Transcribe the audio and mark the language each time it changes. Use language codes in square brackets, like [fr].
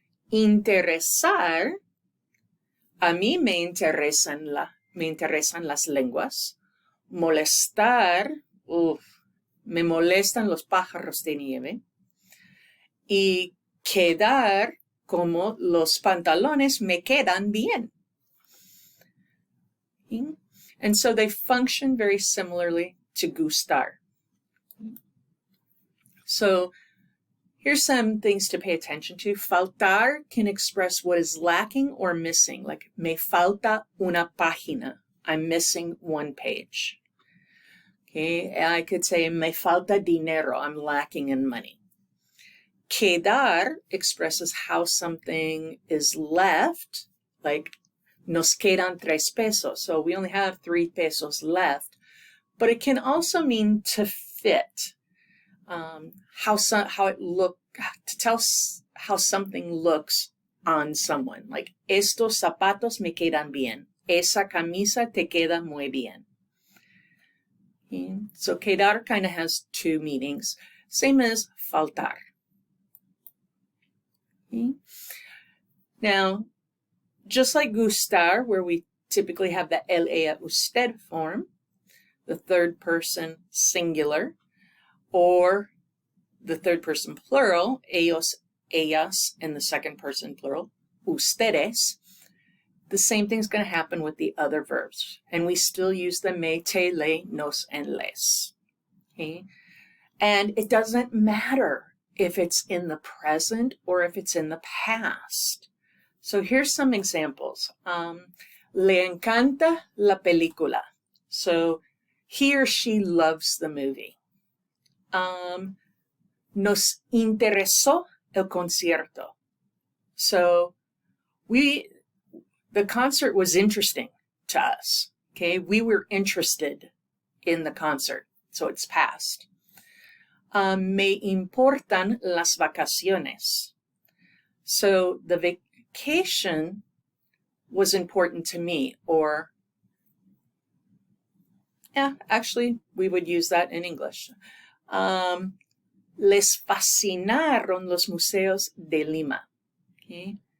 [es] Interesar, a mí me interesan las lenguas. Molestar, me molestan los pájaros de nieve. Y quedar, como los pantalones me quedan bien. [en] And so they function very similarly to gustar. So here's some things to pay attention to. Faltar can express what is lacking or missing, like [es] me falta una página. [en] I'm missing one page. Okay, I could say [es] me falta dinero. [en] I'm lacking in money. Quedar expresses how something is left, like [es] nos quedan 3 pesos. [en] So we only have 3 pesos left. But it can also mean to fit. To tell how something looks on someone. [es] Like, estos zapatos me quedan bien. Esa camisa te queda muy bien. [en] Okay. So, quedar kind of has 2 meanings. Same as faltar. Okay. Now, just like gustar, where we typically have the él, ella, usted form, the third person singular, or the third person plural, ellos, ellas, and the second person plural, ustedes, the same thing's going to happen with the other verbs. And we still use the me, te, le, nos, and les. Okay? And it doesn't matter if it's in the present or if it's in the past. So here's some examples. [es] Le encanta la película. [en] So he or she loves the movie. [es] Nos interesó el concierto. [en] So the concert was interesting to us. Okay, we were interested in the concert, so it's past. [es] Me importan las vacaciones. [en] So the vacation was important to me, or actually we would use that in English. [es] Les fascinaron los museos de Lima. [en] Okay?